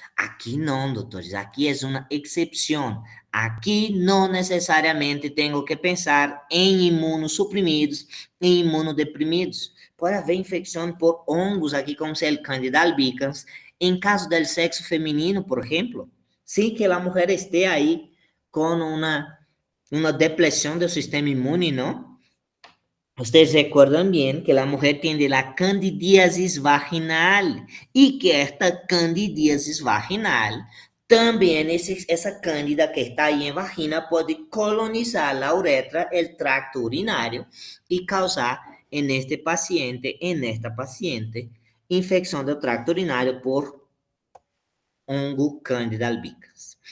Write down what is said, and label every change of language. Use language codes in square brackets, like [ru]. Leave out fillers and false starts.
[es] Aquí no, doctores, aquí es una excepción. Aquí no necesariamente tengo que pensar en [pt] imunossuprimidos e imunodeprimidos. Pode haver infecção por hongos aqui, [es] como se el Candida albicans, [pt] em caso del sexo feminino, por exemplo, sim que a mulher esteja aí com uma depressão do sistema imune, não? [es] Ustedes recuerdan bien que la mujer tiene la candidiasis vaginal y que esta candidiasis vaginal también esa cándida que está ahí en vagina puede colonizar la uretra, el tracto urinario y causar en esta paciente, infección del tracto urinario por hongo Candida albicans.